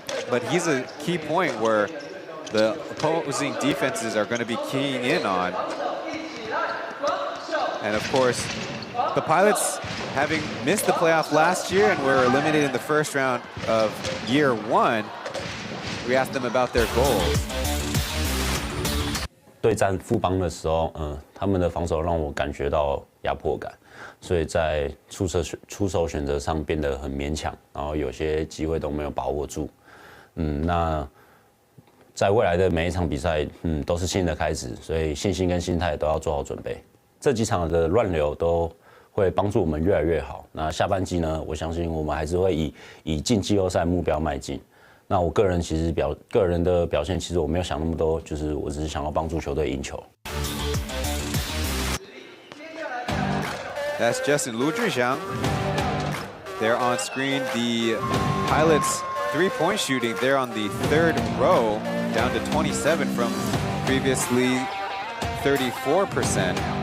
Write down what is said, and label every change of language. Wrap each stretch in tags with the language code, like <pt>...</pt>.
<en>But he's a key point where the opposing defenses are going to be keying in on. And of course, the Pilots, having missed the playoff last year and were eliminated in the first round of year one, we asked them about their goals.</en> <zh>对战富邦的时候，他们的防守让我感觉到压迫感，所以在出手选择上变得很勉强，然后有些机会都没有把握住。那在未来的每一场比赛，都是新的开始，所以信心跟心态都要做好准备。这几场的乱流都会帮助我们越来越好。那下半季呢，我相信我们还是会以进季后赛目标迈进。那我个人其实个人的表现，其实我没有想那么多，就是我只是想要帮助球队赢球。</zh> <en>That's Justin Lu Zhixiang. There on screen, the Pilots' three-point shooting. They're on the third row, down to 27 from previously 34%.</en>